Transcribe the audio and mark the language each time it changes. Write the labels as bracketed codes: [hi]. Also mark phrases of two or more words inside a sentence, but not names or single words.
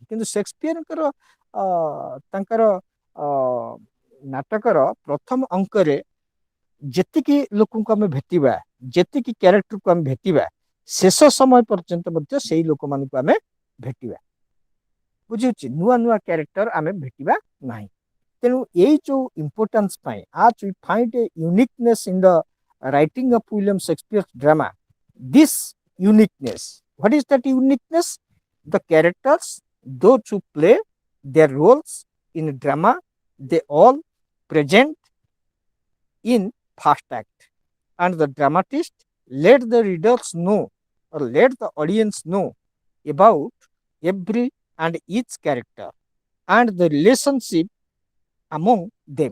[or] କିନ୍ତୁ ସେକ୍ସପିୟରଙ୍କର ତାଙ୍କର ନାଟକର ପ୍ରଥମ ଅଙ୍କରେ ଯେତିକି ଲୋକଙ୍କୁ ଆମେ ଭେଟିବା, ଯେତିକି କ୍ୟାରେକ୍ଟରକୁ ଆମେ ଭେଟିବା, ଶେଷ ସମୟ ପର୍ଯ୍ୟନ୍ତ ମଧ୍ୟ ସେଇ ଲୋକମାନଙ୍କୁ ଆମେ ଭେଟିବା। ବୁଝିହଉଛି? ନୂଆ ନୂଆ କ୍ୟାରେକ୍ଟର ଆମେ ଭେଟିବା ନାହିଁ। ତେଣୁ ଏଇ ଯୋଉ ଇମ୍ପୋର୍ଟାନ୍ସ ପାଇଁ, [en] as we find a uniqueness in the writing of William Shakespeare's drama, this uniqueness, what is that uniqueness? The characters, those who play their roles in drama, they all present in first act, and the dramatist let the readers know, or let the audience know about every and each character and the relationship among them.